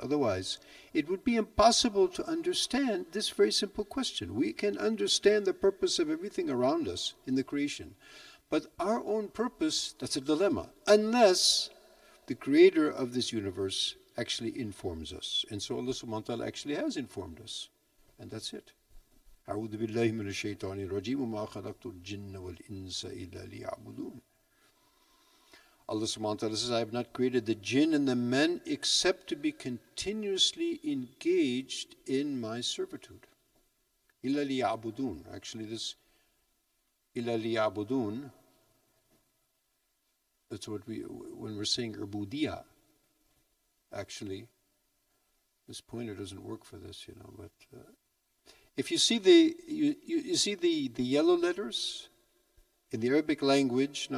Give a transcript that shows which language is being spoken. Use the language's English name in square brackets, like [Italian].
[English] Otherwise, it would be impossible to understand this very simple question. We can understand the purpose of everything around us in the creation. But our own purpose, that's a dilemma. Unless the creator of this universe actually informs us. And so Allah subhanahu wa ta'ala actually has informed us. And that's it. [Arabic] أعوذ بالله من الشيطان الرجيم وما خلقت الجن والإنس إلا ليعبدون. [English] Allah subhanahu wa ta'ala says, I have not created the jinn and the men except to be continuously engaged in my servitude. [Arabic] إلا ليعبدون. [English] Actually this [Arabic] إلا ليعبدون, [English] that's what when we're saying ubudiyah, actually, this pointer doesn't work for this, but if you see you see the yellow letters in the Arabic language.